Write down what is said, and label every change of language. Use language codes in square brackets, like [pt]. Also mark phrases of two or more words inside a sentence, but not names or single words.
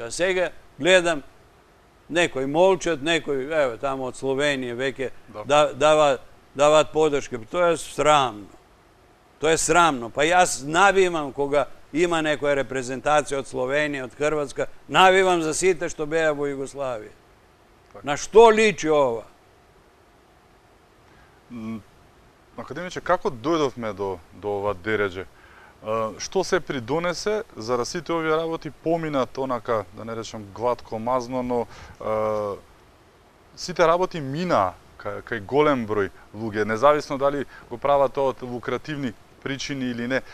[mk] А сега гледам некој молчат, некој, ево, тамо од Словенија веќе даваат поддршка. То е срамно. То е срамно. Па ја навивам кога има некоја репрезентација од Словенија, од Хрватска, навивам за сите што беа во Југославија. На што личи ова? Академиче, како дојдовме до ова дереđe? Што се придонесе за да сите овие работи поминат онака, да не речем гладко, мазно, но сите работи мина кај голем број луѓе, независно дали го прават тоа од лукративни причини или не.